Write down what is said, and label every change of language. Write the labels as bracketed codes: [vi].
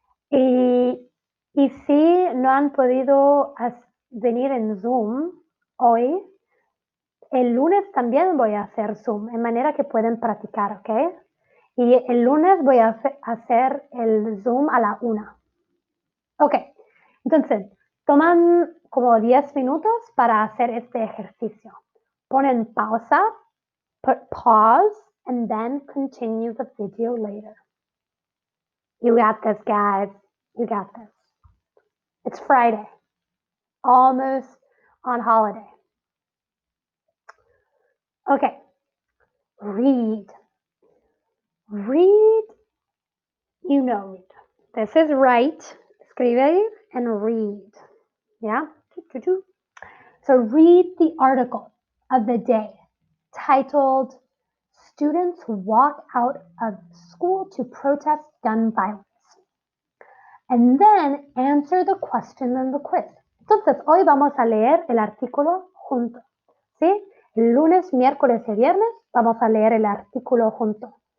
[es] Y si no han podido venir en Zoom hoy, el lunes también voy a hacer Zoom, en manera que pueden practicar, ¿ok? Y el lunes voy a hacer el Zoom a la 1. Ok, entonces, toman como 10 minutos para hacer este ejercicio. Ponen pausa, [en] put pause, and then continue the video later. You got this, guys. You got this. It's Friday. Almost on holiday. Okay. Read. Read. You know read. This is write. Escribir and read. Yeah? So read the article of the day titled Students Walk Out of School to Protest Gun Violence. And then answer the question in the quiz. [es] Entonces, hoy vamos a leer el artículo juntos. ¿Sí? El lunes, miércoles y viernes vamos a leer el artículo juntos.